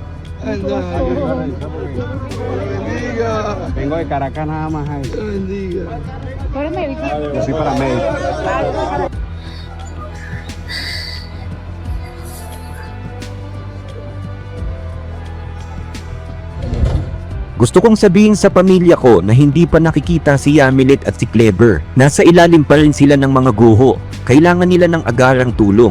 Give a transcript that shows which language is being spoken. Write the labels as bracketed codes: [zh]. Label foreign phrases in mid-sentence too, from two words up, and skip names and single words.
[es] Vengo de Caracas nada más ahí. Yo soy paramédico. [tl] Gusto kong sabihin sa pamilya ko na hindi pa nakikita si Yamilet at si Clever. Nasa ilalim pa rin sila ng mga guho. Kailangan nila ng agarang tulong.